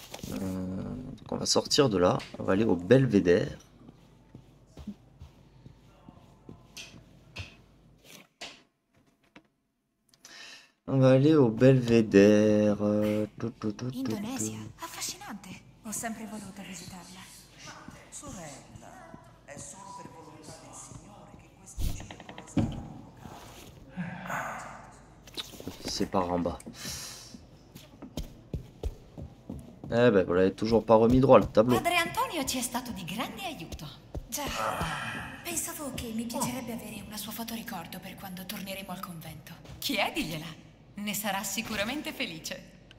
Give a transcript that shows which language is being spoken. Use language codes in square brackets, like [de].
[fr] Donc on va sortir de là. On va aller au Belvédère. On va aller au Belvédère. [it] Indonesia, affascinante. Ho sempre voluto visitarla. Sorella, è solo per volontà del Signore che questo circolo è stato convocato. [fr] C'est par en bas. Eh ben voilà, è toujours pas remis droit le tableau. [it] Padre Antonio ci è stato di grande aiuto. Già, pensavo che mi piacerebbe avere una sua fotoricordo per quando torneremo al convento. Chiedigliela. Ne sarà sicuramente felice.